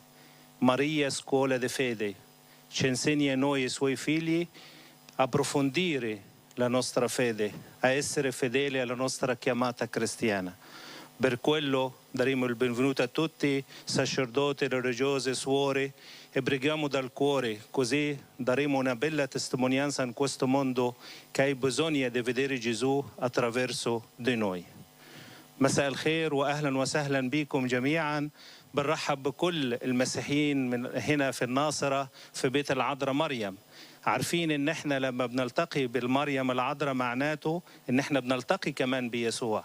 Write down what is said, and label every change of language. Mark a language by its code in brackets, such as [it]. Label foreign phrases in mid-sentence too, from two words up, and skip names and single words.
[it] Maria, scuola di fede, ci insegna a noi, i suoi figli, a approfondire la nostra fede, a essere fedeli alla nostra chiamata cristiana. Per quello daremo il benvenuto a tutti, sacerdoti, religiose, suore, e preghiamo dal cuore, così daremo una bella testimonianza in questo mondo che ha bisogno di vedere Gesù attraverso di noi. [ar] مساء الخير وأهلا وسهلا بكم جميعا. بنرحب بكل المسيحيين من هنا في الناصرة في بيت العذراء مريم. عارفين ان احنا لما بنلتقي بالمريم العذراء معناته ان احنا بنلتقي كمان بيسوع.